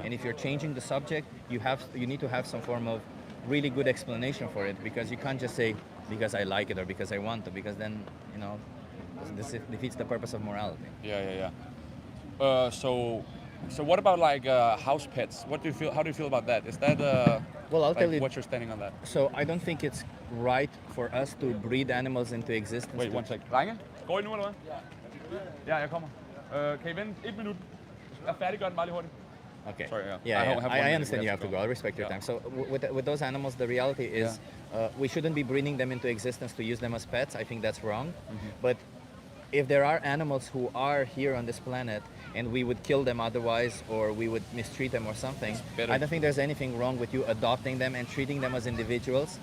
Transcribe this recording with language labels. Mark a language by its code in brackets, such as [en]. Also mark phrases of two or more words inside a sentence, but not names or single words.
[en] And if you're changing the subject, you need to have some form of really good explanation for it, because you can't just say because I like it or because I want to, because then this defeats the purpose of morality. Yeah. So what about like house pets? How do you feel about that? Is that well, I'll tell you what you're standing on that? So I don't think it's right for us to breed animals into existence. Wait, one sec. [da] Drenge, går I nu eller hvad? Ja, jeg kommer. Kan I vente 1 minut? Jeg færdiggør den bare lige hurtigt. Okay. [en] Sorry, yeah. I understand you have to go. I'll respect your time. So with those animals, the reality is we shouldn't be breeding them into existence to use them as pets. I think that's wrong. But if there are animals who are here on this planet and we would kill them otherwise, or we would mistreat them or something, I don't think there's anything wrong with you adopting them and treating them as individuals.